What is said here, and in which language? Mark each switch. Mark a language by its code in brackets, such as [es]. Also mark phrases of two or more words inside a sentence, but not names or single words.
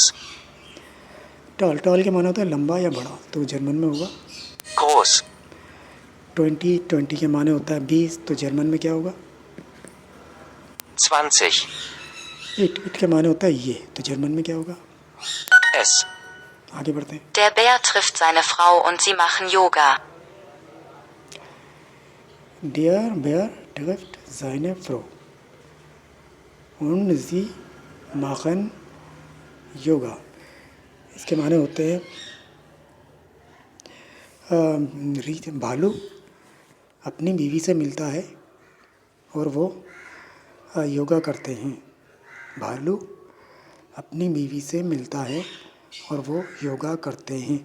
[ur] ٹال، ٹال کے معنی ہوتا ہے لمبا یا بڑا، تو جرمن میں ہوگا [de] Groß. [ur] 20، 20 کے معنی ہوتا ہے 20، تو جرمن میں کیا ہوگا [de] 20. [ur] اٹ، اٹ کے معنی ہوتا ہے یہ، تو جرمن میں کیا ہوگا. [de] Es. [ur] آگے بڑھتے ہیں. [de] Der Bär trifft seine Frau und sie machen Yoga. Der Bär trifft seine Frau und sie machen Yoga, [ur] اس کے معنی ہوتے ہیں بھالو اپنی بیوی سے ملتا ہے اور وہ یوگا کرتے ہیں. بھالو اپنی بیوی سے ملتا ہے اور وہ یوگا کرتے ہیں.